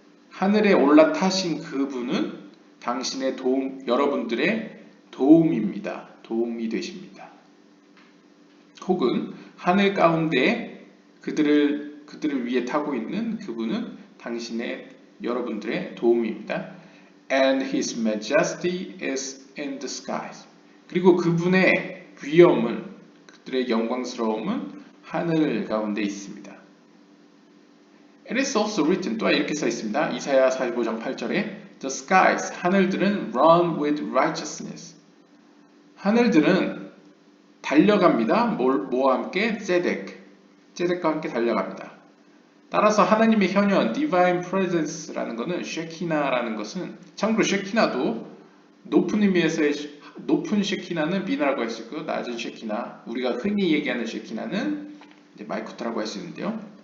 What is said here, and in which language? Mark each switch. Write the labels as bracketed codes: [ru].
[ko] 하늘에 올라타신 그분은 당신의 여러분들의 도움입니다. 도움이 되십니다. 혹은 하늘 가운데 그들을 위해 타고 있는 그분은 여러분들의 도움입니다. [en] And his majesty is in the skies. [ko] 그리고 그분의 위엄은 그들의 영광스러움은 하늘 가운데 있습니다. [en] It is also written [ko] 또한 이렇게 써 있습니다. 이사야 45장 8절에 [en] The skies [ko] 하늘들은 [en] run with righteousness. [ko] 하늘들은 달려갑니다. 뭐와 함께? 제덱과 함께 달려갑니다. 따라서 하나님의 현현 divine presence라는 것은 쉐키나라는 것은 참고로 쉐키나도 높은 의미에서의 높은 쉐키나는 비나라고 할 수 있고요. 낮은 쉐키나 우리가 흔히 얘기하는 쉐키나는 이제 마이쿠트라고 할 수 있는데요.